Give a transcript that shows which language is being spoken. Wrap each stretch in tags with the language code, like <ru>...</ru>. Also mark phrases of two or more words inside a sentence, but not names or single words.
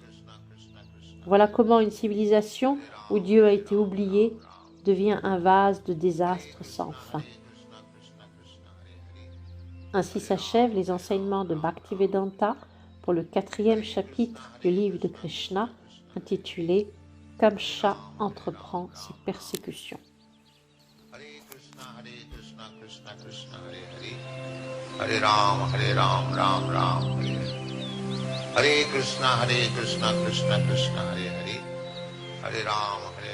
<fr>Voilà comment une civilisation où Dieu a été oublié devient un vase de désastres sans fin. Ainsi s'achèvent les enseignements de Bhaktivedanta pour le 4e chapitre du livre de Krishna intitulé « Kamsa entreprend ses persécutions ».</fr> <sa>हरे राम राम राम हरे हरे. कृष्ण कृष्ण कृष्ण हरे हरे हरे राम</sa>